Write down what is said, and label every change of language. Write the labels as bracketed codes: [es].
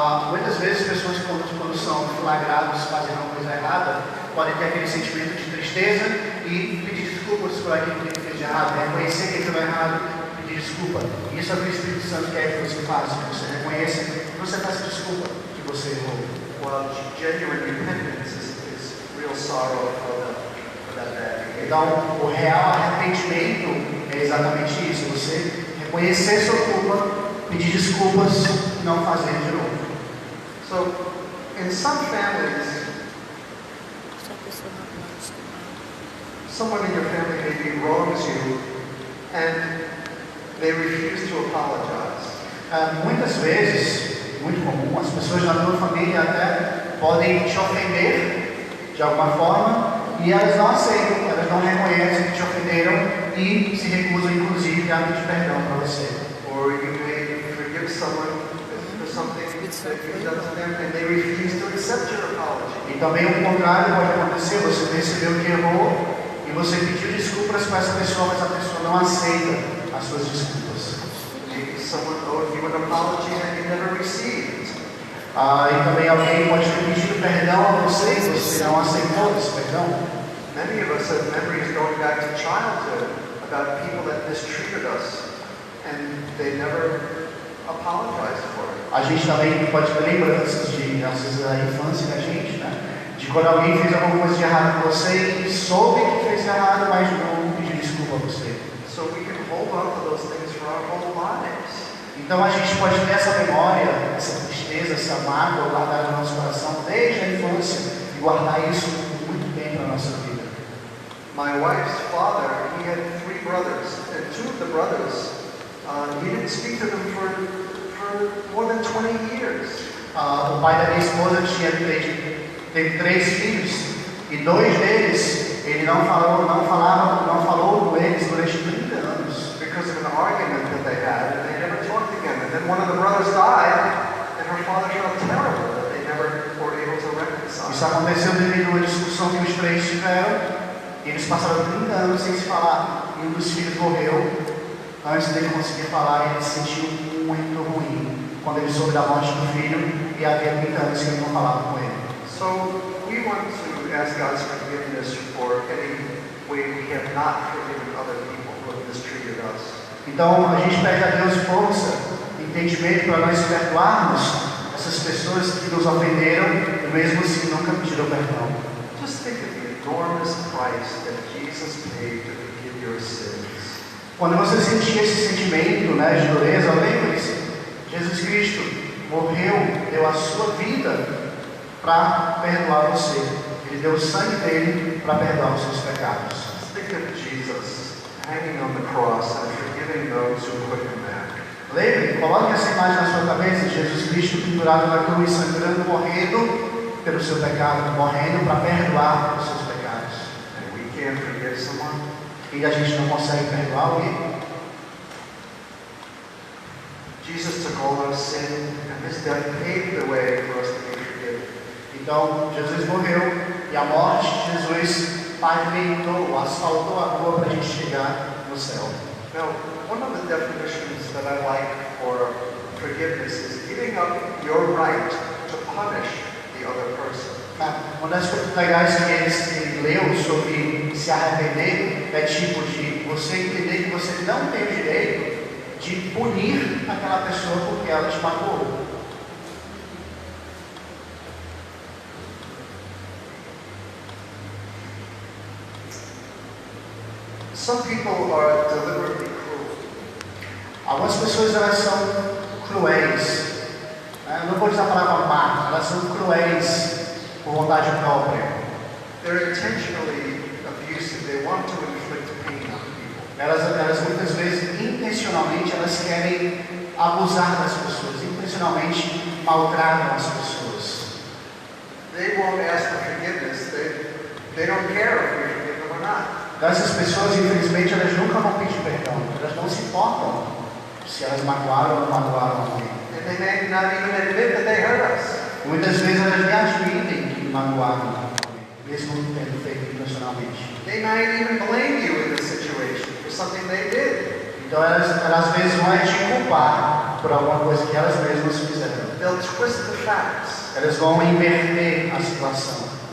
[pt] Muitas vezes pessoas quando são flagrados fazendo uma coisa errada, podem ter aquele sentimento de tristeza e pedir desculpas por aquilo que fez de errado, reconhecer que aquilo é errado, pedir desculpa. E isso é o que o Espírito Santo quer que você faça, que você reconheça e você peça desculpa que você errou. [en] Well, genuine repentance is real sorrow for that bad behavior. [pt] Então, o real arrependimento é exatamente isso, você reconhecer sua culpa, pedir desculpas e não fazer de novo. [en] So, in some families, someone in your family maybe wrongs you and they refuse to apologize. [pt] Muitas vezes, muito comum, as pessoas na tua família até podem te ofender de alguma forma e elas não aceitam, elas não reconhecem que te ofenderam e se recusam inclusive a pedir perdão para você. [en] Or you may forgive someone for something that you've done to them and they refuse to accept your apology. [pt] E também o contrário pode acontecer, você percebeu que errou e você pediu desculpas para essa pessoa, mas a pessoa não aceita as suas desculpas. [en] Maybe someone owed you an apology that you never received. [pt] E também alguém pode ter pedido perdão a você e você não aceitou esse perdão. [en] Many of us have memories going back to childhood about people that mistreated us and they never apologized for it. [pt] A gente também pode ter lembranças de nossas infância da gente, né? De quando alguém fez alguma coisa de errado com você e soube que fez errado, mas não pediu desculpa a você. [en] So we can hold on to those things for our whole lives. [pt] Então a gente pode ter essa memória, essa tristeza, essa mágoa guardada no nosso coração desde a infância e guardar isso muito bem para a nossa vida. [en] My wife's father, he had 3 brothers, and 2 of the brothers, he didn't speak to them for more than 20 years. [pt] O pai da minha esposa teve 3 filhos e 2 deles ele não falou com eles durante 30 anos. [en] Because of an argument that they had, and they never talked again. And then one of the brothers died, and her father felt terrible that they never were able to reconcile. [pt] Isso aconteceu devido a uma discussão que os 3 tiveram. Eles passaram 30 anos sem se falar e um dos filhos morreu antes dele conseguir falar e ele se sentiu muito ruim quando ele soube da morte do filho e havia 30 anos que ele não falava com ele. [en] So we want to ask God's forgiveness for any way we have not forgiven other people who have mistreated us. [pt] Então a gente pede a Deus força, entendimento para nós perdoarmos essas pessoas que nos ofenderam e mesmo assim nunca pediram perdão. [en] Just think of the enormous price that Jesus paid to forgive your sins. [pt] Quando você sentir esse sentimento, né, de dureza, lembre-se, Jesus Cristo morreu, deu a sua vida para perdoar você. Ele deu o sangue dele para perdoar os seus pecados. [en] Think of Jesus hanging on the cross and forgiving those who put him there. [pt] Lembre, coloque essa imagem na sua cabeça, Jesus Cristo pendurado na cruz, sangrando, morrendo pelo seu pecado, morrendo para perdoar os seus pecados. [en] And we can't forgive someone. [pt] E a gente não consegue perdoar alguém. [en] Jesus took all our sin, and his death paved the way for us to be forgiven. [pt] Então, Jesus morreu e a morte de Jesus pavimentou, asfaltou a rua para a gente chegar no céu. [en] Now, one of the definitions that I like for forgiveness is giving up your right to punish the other person. [pt] Uma das coisas legais que ele leu sobre se arrepender é tipo de você entender que você não tem o direito de punir aquela pessoa porque ela te matou. [en] Some people are deliberately cruel. [pt] Algumas pessoas elas são cruéis. Eu não vou usar a palavra má, elas são cruéis por vontade própria. [en] They're intentionally abusive. They want to inflict pain on people. [pt] Elas muitas vezes, intencionalmente, elas querem abusar das pessoas, intencionalmente maltratam as pessoas. [en] They won't ask for forgiveness. They don't care if we forgive them or not. [pt] Então essas pessoas, infelizmente, elas nunca vão pedir perdão. Elas não se importam se elas magoaram ou não magoaram alguém. [en] And they may not even admit that they hurt us. [pt] Muitas vezes elas nem admitem que magoaram alguém, mesmo tendo feito intencionalmente. [en] They might even blame you in this situation for something they did. [pt] Então elas às vezes vão te culpar por alguma coisa que elas mesmas fizeram. [en] They'll twist the facts. [pt] Elas vão inverter a situação.